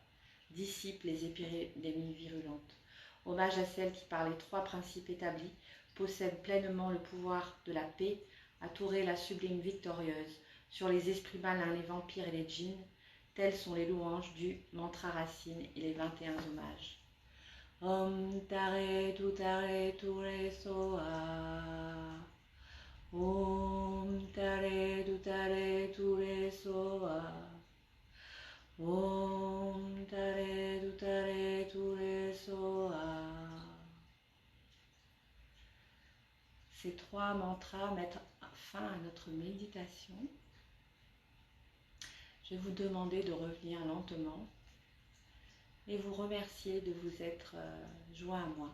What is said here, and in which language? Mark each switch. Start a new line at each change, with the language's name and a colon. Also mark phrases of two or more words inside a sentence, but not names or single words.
French: Hommage à celle qui, par les trois principes établis, possède pleinement le pouvoir de la paix, à Touré la sublime victorieuse, sur les esprits malins, les vampires et les djinns. Telles sont les louanges du mantra racine et les 21 hommages.
Sanskrit: ॐ तारे तुरे स्वाहा. ॐ तारे तुरे स्वाहा. ॐ तारे तुरे स्वाहा.
French: Ces trois mantras mettent fin à notre méditation. Je vais vous demander de revenir lentement et vous remercier de vous être joint à moi.